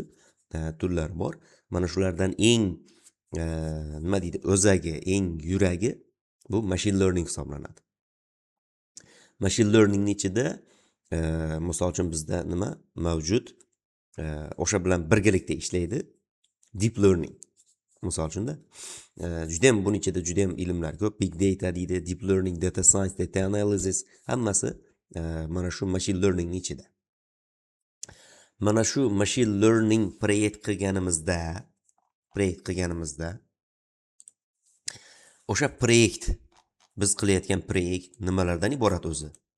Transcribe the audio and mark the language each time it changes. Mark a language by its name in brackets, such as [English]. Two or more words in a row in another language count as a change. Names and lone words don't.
[Uzbek] Turlar bor. Mana shulardan eng o'zagi, eng yuragi bu [English] machine learning [Uzbek] hisoblanadi. [English] Machine learningning [Uzbek] ichida misol uchun bizda nima mavjud? O'sha bilan birgalikda ishlaydi. [English] Deep learning. [Uzbek] Misol uchunda juda ham buning ichida juda ham ilmlar ko'p. [English] Big data deydi, deep learning, data science, data analysis [Uzbek] hammasi mana shu [English] machine learningning ichida. [Uzbek] Mana shu [English] machine learning [Uzbek] proyekt qilganimizda o'sha proyekt, biz qilayotgan proyekt nimalardan iborat o'zi?